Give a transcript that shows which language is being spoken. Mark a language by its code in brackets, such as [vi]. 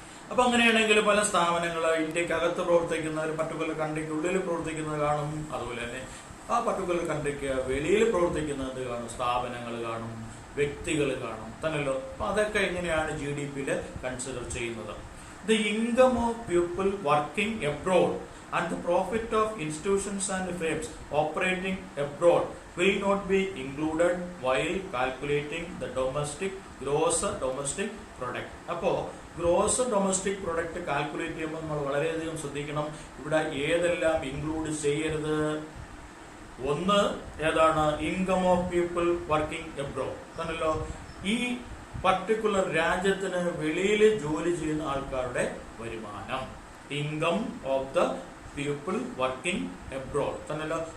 [ml] അപ്പൊ അങ്ങനെയാണെങ്കിൽ പല സ്ഥാപനങ്ങൾ ഇന്ത്യക്കകത്ത് പ്രവർത്തിക്കുന്ന ഒരു പർട്ടിക്കുലർ കൺട്രിക്ക് ഉള്ളിൽ പ്രവർത്തിക്കുന്നത് കാണും, അതുപോലെ തന്നെ ആ പർട്ടിക്കുലർ കൺട്രിക്ക് വെളിയിൽ പ്രവർത്തിക്കുന്നത് കാണും, സ്ഥാപനങ്ങൾ കാണും, വ്യക്തികൾ കാണും തന്നല്ലോ. അപ്പൊ അതൊക്കെ എങ്ങനെയാണ് GDP-യിൽ കൺസിഡർ ചെയ്യുന്നത്? [en] The income of people working abroad and the profit of institutions and firms operating abroad will not be included while calculating the gross domestic product. [ml] അപ്പോ ഗ്രോസ് ഡൊമസ്റ്റിക് പ്രൊഡക്റ്റ് കാൽക്കുലേറ്റ് ചെയ്യുമ്പോൾ നമ്മൾ വളരെയധികം ശ്രദ്ധിക്കണം. ഇവിടെ ഏതെല്ലാം ഇൻക്ലൂഡ് ചെയ്യരുത്? ഒന്ന് ഏതാണ്? [en] income of people working abroad [ml] തന്നല്ലോ. ഈ പർട്ടിക്കുലർ രാജ്യത്തിന് വെളിയിൽ ജോലി ചെയ്യുന്ന ആൾക്കാരുടെ വരുമാനം, [en] income of the people working abroad [ml] തന്നല്ലോ.